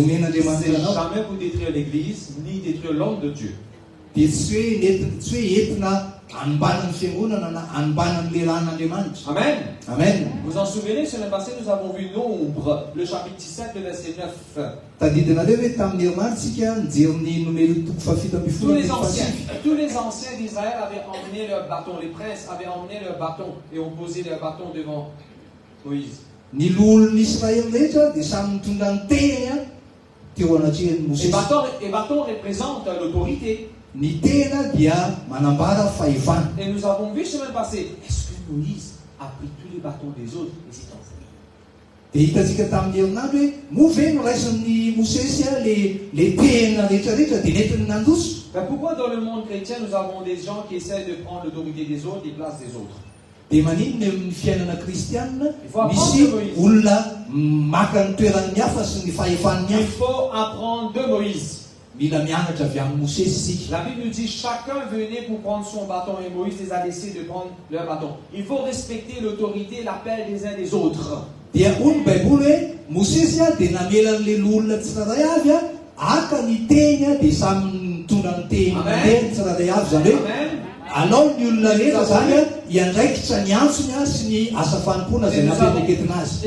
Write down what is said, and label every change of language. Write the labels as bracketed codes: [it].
[fr] jamais pour détruire l'église ni détruire l'homme de Dieu. [mg] Dia tsy hoe entina hanimbanan'ny fiangonana na hanimbanan'ny lehilahin'Andriamanitra. Amen. Amen. [fr] Vous en souvenez, sur le passé, nous avons vu Nombre, le chapitre 17, le verset 9. [mg] Tadidinareo hoe tamin'ny herinaritsika nijery numero toko fafito ambin'ny folo. [fr] Tous les anciens d'Israël avaient emmené leur bâton, les princes avaient emmené leur bâton et ont posé leur bâton devant Moïse. [mg] Ny loholon'Israël rehetra dia samy mitondra ny tehany teo anatrihan'ny Mosesy. [fr] Et bâton représente l'autorité. [mg] Ny tena dia manambara fahefana. [fr] Et nous avons vu semaine passée, est-ce que Moïse a pris tous les bâtons des autres et s'est envolé? [mg] Dia hitantsika tamin'ny herinandro hoe move no raisin'ny Mosesy le tena rehetrarehetra dia nentiny nandoso. [fr] Mais pourquoi dans le monde chrétien nous avons des gens qui essaient de prendre l'autorité des autres et place des autres? [mg] Dia maninona amin'ny fiainana kristianina misy olona maka ny toeran'ny hafa sy ny fahefan'ny hafa. [fr] Il faut apprendre de Moïse. [mg] Mila mianatra avy amin'ny Mosesy isika. [fr] La Bible nous dit chacun venait pour prendre son bâton et Moïse les a laissés de prendre leur bâton. Il faut respecter l'autorité, l'appel des uns des autres. [mg] Dia hoy Baiboly hoe Mosesy dia namelan'ilay olona tsirairay avy aka ny teny dia samy mitondra ny teny mandeha tsirairay avy zany hoe alao ny olona rehetra zany iandraikitra ny antsony sy ny asa fanompona zay napetraketina azy.